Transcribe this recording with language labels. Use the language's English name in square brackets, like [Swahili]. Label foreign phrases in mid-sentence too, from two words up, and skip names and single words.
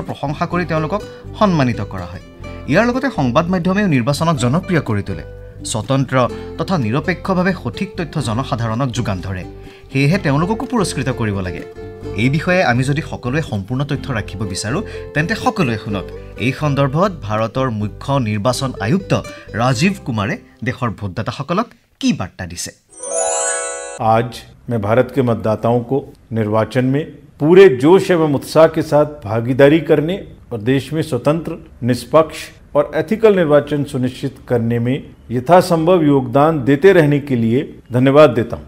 [Assamese] প্ৰশংসা কৰি তেওঁলোকক সন্মানিত কৰা হয় ইয়াৰ লগতে সংবাদ মাধ্যমেও নিৰ্বাচনক জনপ্ৰিয় কৰি তোলে স্বতন্ত্ৰ তথা নিৰপেক্ষভাৱে সঠিক তথ্য জনসাধাৰণক যোগান ধৰে সেয়েহে তেওঁলোককো পুৰস্কৃত কৰিব লাগে এই বিষয়ে আমি যদি সকলোৱে সম্পূৰ্ণ তথ্য ৰাখিব বিচাৰো তেন্তে সকলোৱে শুনক এই সন্দৰ্ভত ভাৰতৰ মুখ্য নিৰ্বাচন আয়ুক্ত ৰাজীৱ কুমাৰে দেশৰ ভোটদাতাসকলক কি বাৰ্তা দিছে [Hindi] आज मैं भारत के मतदाताओं को निर्वाचन में पूरे जोश एवं उत्साह के साथ भागीदारी करने और देश में स्वतंत्र निष्पक्ष और एथिकल निर्वाचन सुनिश्चित करने में यथासंभव योगदान देते रहने के लिए धन्यवाद देता हूं।